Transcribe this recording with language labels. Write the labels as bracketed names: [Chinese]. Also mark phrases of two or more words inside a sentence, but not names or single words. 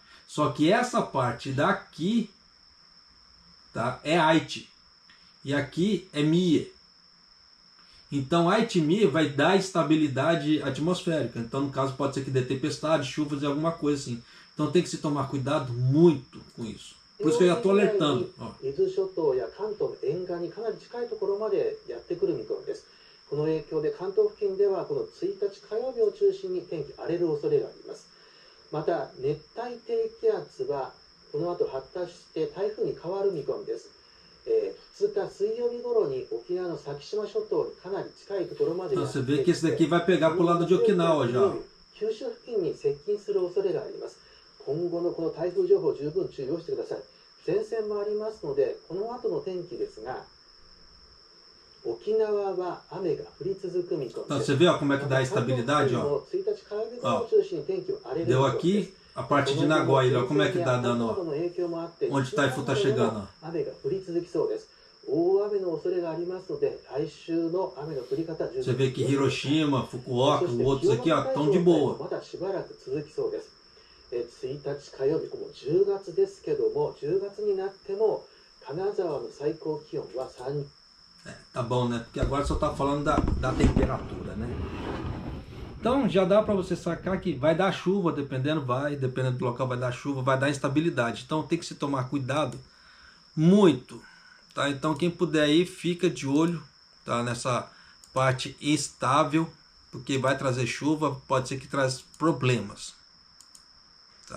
[Portuguese] Só que essa parte daqui, tá, é Aichi. E aqui é Mie. Então Aichi e Mie vai dar estabilidade atmosférica. Então no caso pode ser que dê tempestade, chuvas e alguma coisa assim. Então tem que se tomar cuidado muito com isso. Por isso que eu já estou alertando. [Japanese] 伊豆諸島や関東の沿岸にかなり近いところまでやってくる見込みです。この影響で関東付近ではこの1日火曜日を中心に天気荒れる恐れがあります。また熱帯低気圧はこの後発達して台風に変わる見込みです。2日水曜日頃に沖縄の先島諸島にかなり近いところまでやってきて、 [Portuguese] você vê que esse daqui vai pegar pro lado de Okinawa já. [Japanese] 九州付近に接近する恐れがあります。今後のこの台風情報十分注意をしてください。前線もありますので、この後の天気ですが、沖縄は雨が降り続く見込みです。 [Portuguese] Você vê ó, como é que dá a estabilidade, ó. Deu aqui a parte de Nagoya, ó, como é que tá dando, ó. Onde o Taifu tá chegando, ó. [Japanese] 雨が降り続きそうです。大雨の恐れがありますので、来週の雨の降り方十分。 [Portuguese] Você vê que Hiroshima, Fukuoka, os outros aqui, ó, estão de boa. [Japanese] まだしばらく続きそうです。1日火曜日、もう10月ですけども、10月になっても金沢の最高気温は3。 [Portuguese] Tá bom, né? Porque agora só tá falando da temperatura, né? Então já dá para você sacar que vai dar chuva, dependendo do local vai dar chuva, vai dar instabilidade. Então tem que se tomar cuidado muito, tá? Então quem puder aí, fica de olho, tá? Nessa parte instável, porque vai trazer chuva, pode ser que traz problemas, tá?